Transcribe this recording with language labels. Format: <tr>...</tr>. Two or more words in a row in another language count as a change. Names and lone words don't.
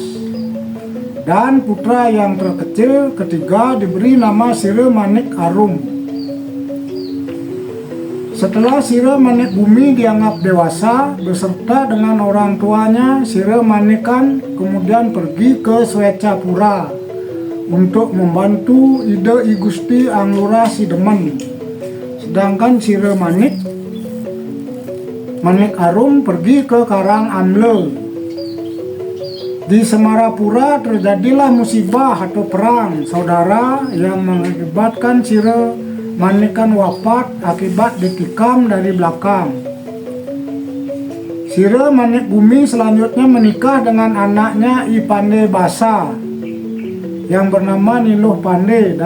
<id>Dan putra yang terkecil ketiga diberi nama Sira Manik Arum. Setelah Sira Manik Bumi dianggap dewasa, beserta dengan orang tuanya, Sira Manikan kemudian pergi ke Swecapura untuk membantu Ida I Gusti Anglura Sidemen. Sedangkan Sira Manik Arum pergi ke Karang Amle. Di Semarapura terjadilah musibah atau perang saudara yang mengakibatkan Sira Manikan wafat akibat ditikam dari belakang. Sira Manik Bumi selanjutnya menikah dengan anaknya I Pande Basa yang bernama Niluh Pande.</id>